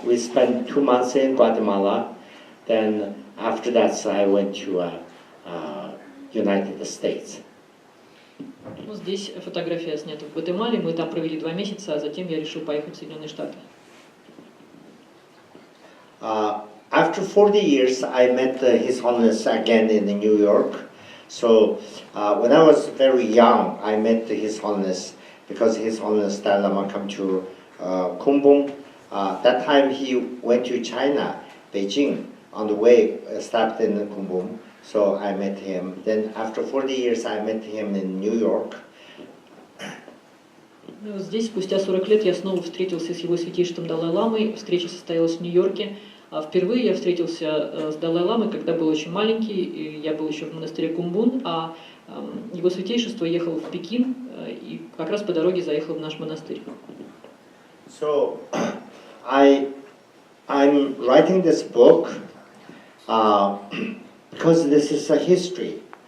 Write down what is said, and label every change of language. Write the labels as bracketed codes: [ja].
[en] We spent 2 months in Guatemala. Then after that, I went to United States. [ru] Ну, здесь фотография снята в Гватемале. Мы там провели 2 месяца, а затем я решил поехать в Соединенные Штаты. [en] After 40 years, I met His Holiness again in New York. So when I was very young, I met His Holiness because His Holiness Dalai Lama come to Kumbum. That time he went to China, Beijing. On the way, stopped in Kumбум. So I met him. Then after 40 years, I met him in New York. [ru] Здесь, спустя 40 лет, я снова встретился с его святейшеством Далай-ламой. Встреча состоялась в Нью-Йорке. Впервые я встретился с Далай-ламой, когда был очень маленький. И я был еще в монастыре Кумбум, а его святейшество ехал в Пекин и как раз по дороге заехал в наш монастырь. [en] So I I'm writing this book because this is a history.